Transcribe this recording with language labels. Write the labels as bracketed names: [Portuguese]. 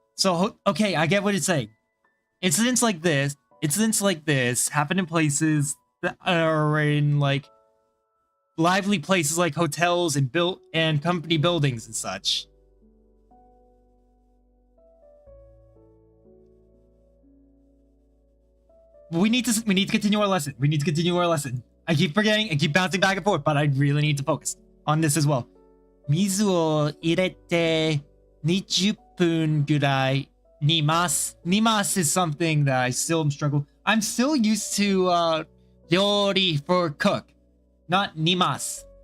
[English] So okay, I get what it's saying. Incidents like this happen in places that are in like lively places like hotels and company buildings and such. We need to continue our lesson. I keep forgetting, I keep bouncing back and forth, but I really need to focus on this as well. [Japanese] 水を入れて20分ぐらい煮ます。 [English] 煮ます is something that I still am struggling. I'm still used to 料理 for cook, not 煮ます。